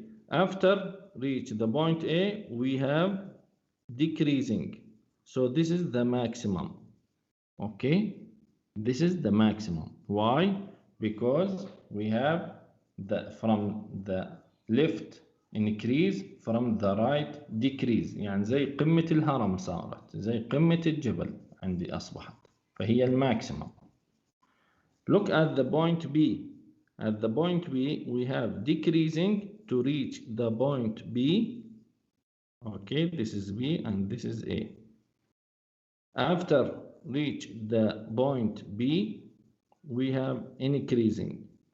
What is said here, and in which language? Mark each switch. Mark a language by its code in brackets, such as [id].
[en] After reach the point A, we have decreasing. So this is the maximum. Okay, this is the maximum. Why? Because we have from the left increase, from the right decrease. [ar] يعني زي قمة الهرم صارت، زي قمة الجبل عندي أصبحت، فهي الماكسيمم. [en] Look at the point B. At the point B, we have decreasing to reach the point B. Okay, this is B and this is A. After reach the point B, we have increasing.